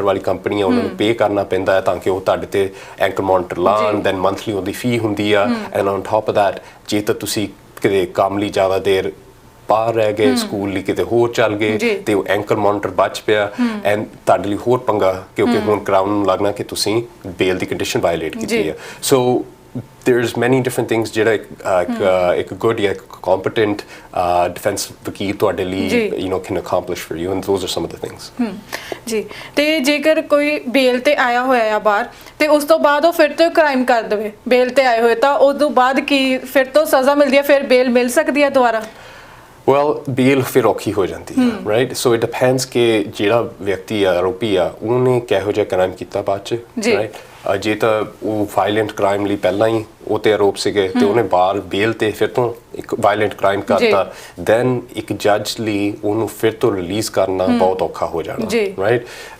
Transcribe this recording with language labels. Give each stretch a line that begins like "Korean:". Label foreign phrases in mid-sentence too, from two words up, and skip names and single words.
Punjabi: ਵਾਲੀ ਕੰਪਨੀ ਆ ਉਹਨਾਂ ਨੂੰ ਪੇ ਕਰਨਾ ਪੈਂਦਾ ਹੈ ਤਾਂ ਕਿ ਉਹ ਤੁਹਾਡੇ ਤੇ
English: ankle monitor
Punjabi: ਲਾਉਣ
English: then monthly
Punjabi: ਉਹਦੀ ਫੀ ਹੁੰਦੀ ਆ
English: and on top of that
Punjabi: ਜੇ ਤਾਂ ਤੁਸੀਂ ਕਿਤੇ ਕੰਮ ਲਈ ਜ਼ਿਆਦਾ ਦੇਰ ਬਾਹਰ ਰਹਿ ਗਏ ਸਕੂਲ ਲਈ ਕਿਤੇ ਹੋਰ ਚੱਲ ਗਏ ਤੇ ਉਹ
English: anchor monitor
Punjabi: ਬਚ ਪਿਆ ਐਂਡ ਤੁਹਾਡੇ ਲਈ ਹੋਰ ਪੰਗਾ ਕਿਉਂਕਿ ਹੁਣ ਕਰਾਊਨ ਨੂੰ ਲੱਗਣਾ ਕਿ ਤੁਸੀਂ ਬੇਲ ਦੀ ਕੰਡੀਸ਼ਨ ਵਾਇਲੇਟ ਕੀਤੀ ਹੈ ਸੋ
English: there's many different things
Punjabi: ਜਿਹੜਾ ਇੱਕ good ਜਾਂ
English: competent defense
Punjabi: ਵਕੀਲ ਤੁਹਾਡੇ ਲਈ
English: can accomplish for you and those are some of the things
Punjabi: ਜੀ ਤੇ ਜੇਕਰ ਕੋਈ ਬੇਲ ਤੇ ਆਇਆ ਹੋਇਆ ਆ ਬਾਹਰ ਤੇ ਉਸ ਤੋਂ ਬਾਅਦ ਉਹ ਫਿਰ ਤੋਂ ਕ੍ਰਾਈਮ ਕਰ ਦੇਵੇ ਬੇਲ ਤੇ ਆਏ ਹੋਏ ਤਾਂ ਉਸ ਤੋਂ ਬਾਅਦ ਕੀ ਫਿਰ ਤੋਂ ਸਜ਼ਾ ਮਿਲਦੀ ਹੈ ਫਿਰ ਬੇਲ ਮਿਲ ਸਕਦੀ ਹੈ ਦੁਬਾਰਾ well ਬੇਲ ਫਿਰ ਔਖੀ ਹੋ ਜਾਂਦੀ ਹੈ
English: right so it depends
Punjabi: ਕਿ ਜਿਹੜਾ ਵਿਅਕਤੀ ਆ ਆਰੋਪੀ ਆ ਉਹਨੇ ਕਿਹੋ ਜਿਹਾ ਕ੍ਰਾਈਮ ਕੀਤਾ ਬਾਅਦ ਚ ਰਾਈਟ ਜੇ ਤਾਂ ਉਹ
English: violent crime
Punjabi: ਲਈ ਪਹਿਲਾਂ ਹੀ ਉਹ ਤੇ ਆਰੋਪ ਸੀਗੇ ਤੇ ਉਹਨੇ ਬਾਹਰ ਬੇਲ ਤੇ ਫਿਰ ਤੋਂ ਇੱਕ
English: violent crime
Punjabi: ਕਰਤਾ ਦੈਨ ਇੱਕ ਜੱਜ ਲਈ ਉਹਨੂੰ ਫਿਰ ਤੋਂ ਰਿਲੀਜ਼ ਕਰਨਾ ਬਹੁਤ ਔਖਾ ਹੋ ਜਾਣਾ ਰਾਈਟ